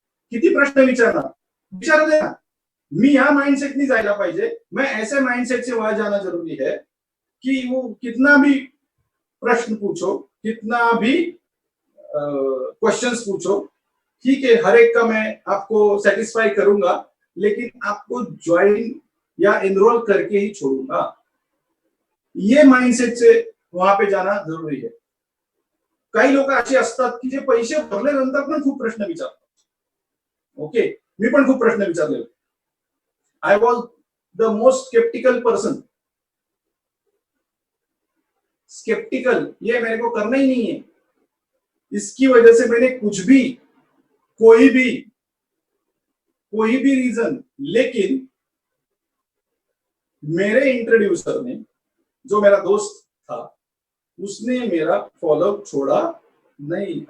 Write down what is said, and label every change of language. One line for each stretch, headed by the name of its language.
Marathi: किती प्रश्न विचारू दे ना। मी या माइंडसेटनी जायला पाहिजे,
Hindi: मैं ऐसे माइंडसेट से वहां जाना जरूरी है कि वो कितना भी प्रश्न पूछो, कितना भी क्वेश्चंस पूछो, ठीक है, हर एक का मैं आपको सेटिस्फाई करूंगा, लेकिन आपको ज्वाइन या एनरोल करके ही छोड़ूंगा। ये माइंडसेट से वहां पे जाना जरुरी है।
Marathi: काही लोक असे असतात की जे पैसे भरल्यानंतर पण खूप प्रश्न विचारतात। ओके, मी पण खूप प्रश्न विचारले।
English: I was the most sceptical person.
Hindi: Sceptical, ये मेरे को करना ही नहीं है। इसकी वजह से मैंने कुछ भी, कोई भी रीजन, लेकिन मेरे इंट्रोड्यूसर ने, जो मेरा दोस्त था, उसने मेरा फॉलोअप छोड़ा नहीं।